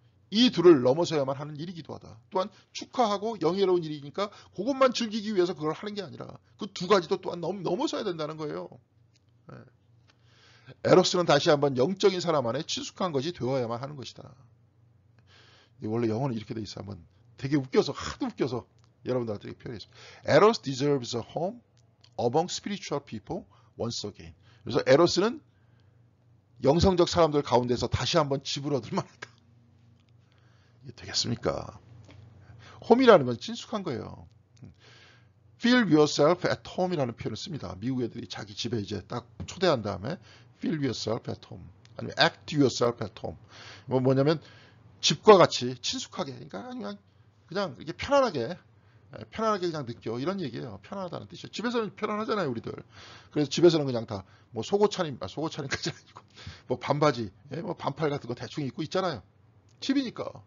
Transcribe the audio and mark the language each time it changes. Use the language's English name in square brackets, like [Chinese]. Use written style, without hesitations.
[Korean] 이 둘을 넘어서야만 하는 일이기도 하다. 또한 축하하고 영예로운 일이니까 그것만 즐기기 위해서 그걸 하는 게 아니라 그 두 가지도 또한 넘어서야 된다는 거예요. 에로스는 다시 한번 영적인 사람 안에 친숙한 것이 되어야만 하는 것이다. 원래 영어는 이렇게 돼 있어. 한번 되게 웃겨서, 하도 웃겨서 여러분들한테 표현했습니다. [English] Eros deserves a home among spiritual people once again. [Korean] 그래서 에로스는 영성적 사람들 가운데서 다시 한번 집을 얻을 만하다. 이게 되겠습니까? 홈이라는 건 친숙한 거예요. [English] Feel yourself at home [Korean] 이라는 표현을 씁니다. 미국 애들이 자기 집에 이제 딱 초대한 다음에 [English] Feel yourself at home, [Korean] 아니면 [English] Act yourself at home. [Korean] 뭐냐면 집과 같이 친숙하게, 그러니까 그냥 이렇게 편안하게 그냥 느껴, 이런 얘기예요. 편안하다는 뜻이에요. 집에서는 편안하잖아요, 우리들. 그래서 집에서는 그냥 다 뭐 속옷차림까지 아니고 뭐 반바지, 뭐 반팔 같은 거 대충 입고 있잖아요. 집이니까.